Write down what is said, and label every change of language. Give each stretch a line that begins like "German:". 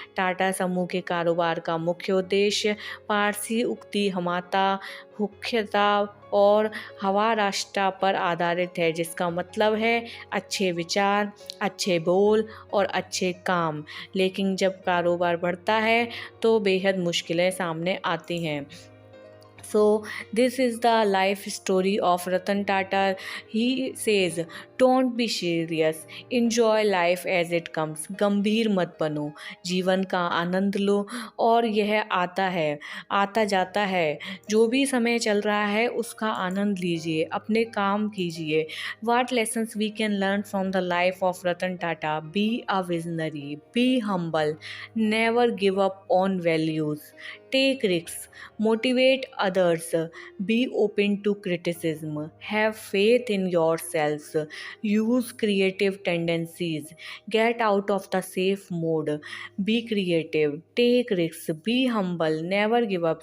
Hindi: टाटा समूह के कारोबार का मुख्य उद्देश्य पारसी उक्ति हमाता मुख्यता और हवा राष्ट्र पर आधारित है, जिसका मतलब है अच्छे विचार, अच्छे बोल और अच्छे काम। लेकिन जब कारोबार बढ़ता है तो बेहद मुश्किलें सामने आती हैं।
English: So this is the life story of Ratan Tata. He says, don't be serious, enjoy life as it comes.
Hindi: गंभीर मत बनो, जीवन का आनंद लो और यह आता जाता है। जो भी समय चल रहा है उसका आनंद लीजिए, अपने काम कीजिए।
English: What lessons we can learn from the life of Ratan Tata? Be a visionary, be humble, never give up on values. Take risks, motivate others, be open to criticism, have faith in yourselves, use creative tendencies, get out of the safe mode, be creative, take risks, be humble, never give up.